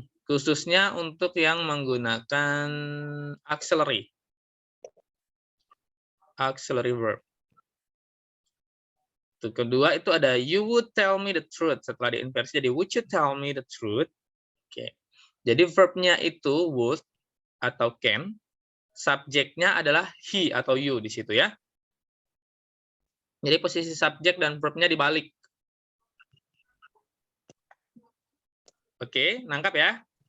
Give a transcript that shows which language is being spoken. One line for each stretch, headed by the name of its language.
Indonesian: Khususnya untuk yang menggunakan auxiliary verb. Tuh, kedua itu ada
English: you would tell me the truth.
Indonesian: Setelah diinversi jadi
English: would you tell me the truth?
Indonesian: Oke. Jadi verbnya itu would atau can. Subjeknya adalah he atau you di situ ya. Jadi posisi subjek dan verbnya dibalik. Oke, nangkap ya?